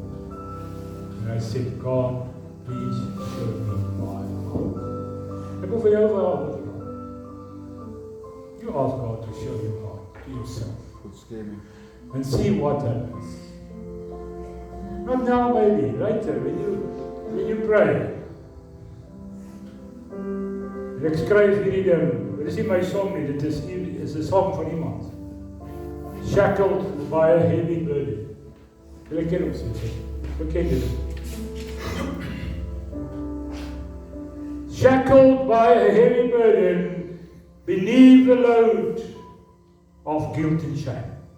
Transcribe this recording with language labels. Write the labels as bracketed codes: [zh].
[en] And I said, God, please show me my heart. [af] Ek wil vir jou vra. [en] You ask God to show your heart to yourself. And see what happens. Not now, maybe, later, when you pray. [af] Ek skryf hierdie ding, dit is nie my song nie, dit is 'n song van iemand. [en] Shackled by a heavy burden. [af] Julle ken hom sê, bekend dit. [en] Shackled by a heavy burden, beneath the load of guilt and shame.